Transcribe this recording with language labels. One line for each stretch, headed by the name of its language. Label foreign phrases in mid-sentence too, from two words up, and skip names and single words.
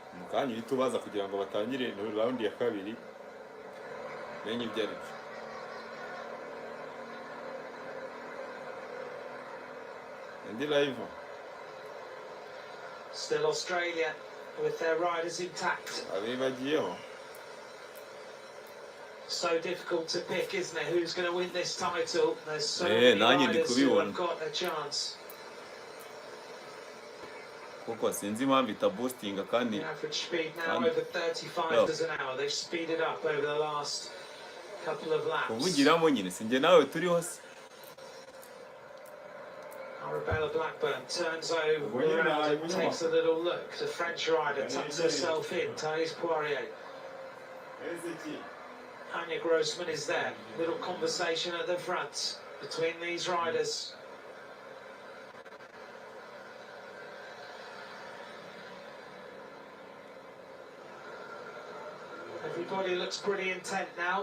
English: Still Australia with their riders intact. so difficult to pick, isn't it? Who's going to win this title? There's so Eh, many
Kinyarwanda: nanjye ndi
English: riders who
Kinyarwanda: kubibona.
English: have got a chance.
Kinyarwanda: kuko sinzi impamvu itaboostinga kandi
English: The average speed now and- over 35 Yeah. miles an hour. They've speeded up over the last couple of laps.
Kinyarwanda: kuvugiramo nyine sinjye nawe turiho se.
English: Arabella Blackburn turns over around and takes a little look. The French rider tucks herself in. Thais Poirier. Anya Grossman is there. Little conversation at the front between these riders. Everybody looks pretty intent now.